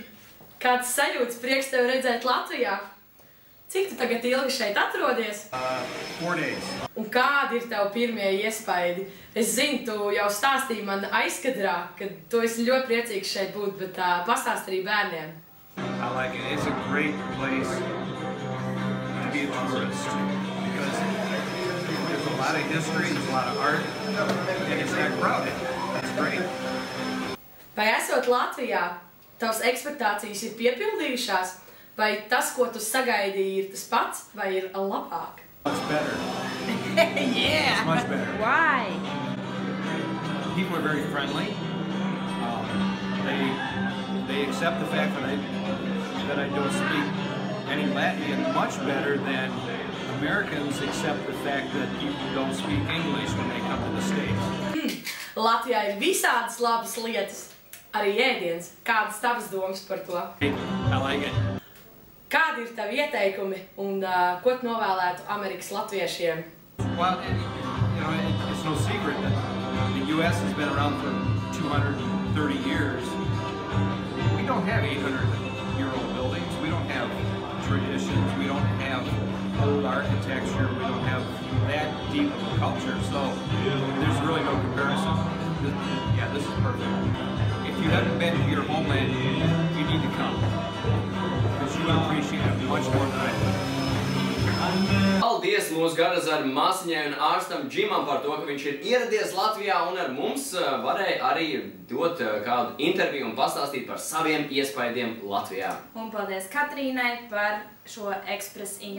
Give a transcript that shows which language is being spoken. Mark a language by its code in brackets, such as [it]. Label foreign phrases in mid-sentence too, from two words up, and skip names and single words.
[lv] Kāds sajūtas, prieks tevi redzēt Latvijā? Cik tu tagad ilgi šeit atrodies? [en] 4 days. [lv] Un kādi ir tev pirmie iespaidi? Es zinu, tu jau stāstīji man aizkadrā, ka tu esi ļoti priecīgs šeit būt, bet pastāst arī bērniem. [en] I like it. It's a great place to be a tourist because there's a lot of history, there's a lot of art, and it's not crowded. It's great. [lv] Vai esot Latvijā, tavas ekspektācijas ir piepildījušās? Vai tas, ko tu sagaidīji, ir tas pats, vai ir labāk? [en] Much better. Yeah! It's much better. Why? People are very friendly. They accept the fact that I don't speak any Latvian much better than Americans accept the fact that people don't speak English when they come to the States. [lv] Latvijā ir visādas labas lietas, arī ēdiens. Kādas tavas domas par to? [en] I like it. [lv] Kādi ir tavi ieteikumi un ko tu novēlētu Amerikas latviešiem? [en] Well, it's no secret that the U.S. has been around for 230 years. We don't have 800-year-old buildings. We don't have traditions. We don't have old architecture. We don't have that deep of a culture. So there's really no comparison. Yeah, this is perfect. If you haven't been to your homeland need to come. Because you would appreciate it much more than I do. [lv] Paldies mūsu Garazara māsiņai un ārstam Džimam par to, ka viņš ir ieradies Latvijā un ar mums varēja arī dot kādu interviju un pastāstīt par saviem iespaidiem Latvijā. Un paldies Katrīnai par šo ekspres info.